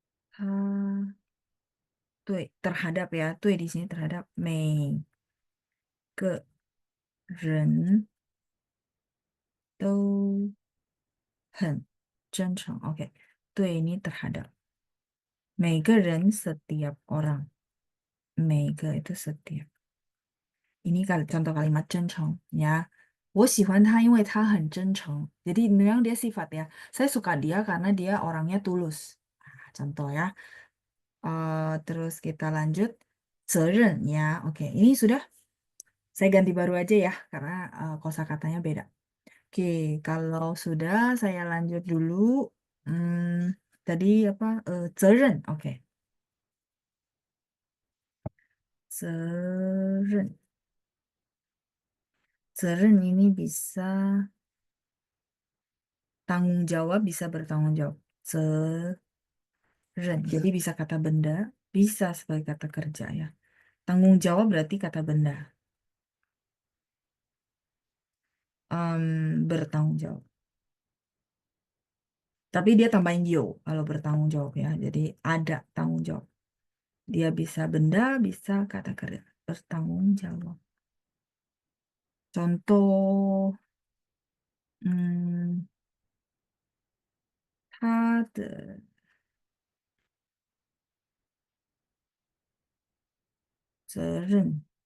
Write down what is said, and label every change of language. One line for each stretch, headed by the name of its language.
Chinese: 他对
Indonesian: terhadap ya,
Chinese: 对
Indonesian: di sini terhadap
Chinese: 每个人都很真诚.
Indonesian: Oke, 对 ini terhadap
Chinese: 每个人
Indonesian: setiap orang.
Chinese: 每个
Indonesian: itu setiap. Ini contoh kalimat 真诚 ya.
Chinese: 我喜欢他因为他很真诚.
Indonesian: Jadi memang dia sifat ya. Saya suka dia karena dia orangnya tulus. Contoh ya. Terus kita lanjut. 责任 ya. Oke, ini sudah. Saya ganti baru aja ya karena kosakatanya beda. Oke, kalau sudah saya lanjut dulu. Tadi apa? 责任.Oke. 责任. 责任 ini bisa tanggung jawab, bisa bertanggung jawab. 责任. Jadi bisa kata benda, bisa sebagai kata kerja ya. Tanggung jawab berarti kata benda. Bertanggung jawab. Tapi dia tambahin yo kalau bertanggung jawab ya. Jadi ada tanggung jawab. Dia bisa benda, bisa kata kerja. Bertanggung jawab. Contoh,
Chinese: 嗯，他的责任.